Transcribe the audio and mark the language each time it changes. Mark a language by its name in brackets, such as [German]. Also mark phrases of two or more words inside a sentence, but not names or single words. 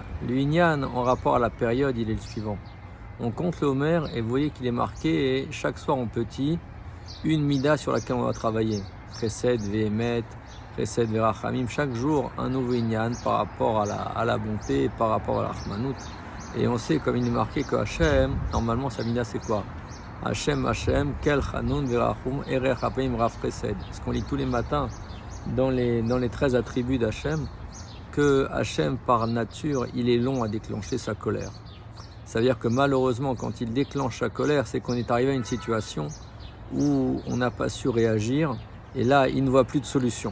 [French] Le Inyan, en rapport à la période, il est le suivant. On compte le Homer et vous voyez qu'il est marqué, et chaque soir en petit, une mida sur laquelle on va travailler. [Hebrew] חסד ואמת, חסד ורחמים. [French] Chaque jour, un nouveau Inyan par rapport à la bonté, par rapport à la Rahmanout. Et on sait, comme il est marqué, que Hachem, normalement, sa mida, c'est quoi? [Hebrew] ה׳, ה׳, קל חנון ורחום ארך אפים רב חסד. [French] Ce qu'on lit tous les matins dans les 13 attributs d'Hachem, que Hachem, par nature, il est long à déclencher sa colère. Ça veut dire que malheureusement, quand il déclenche sa colère, c'est qu'on est arrivé à une situation où on n'a pas su réagir, et là, il ne voit plus de solution.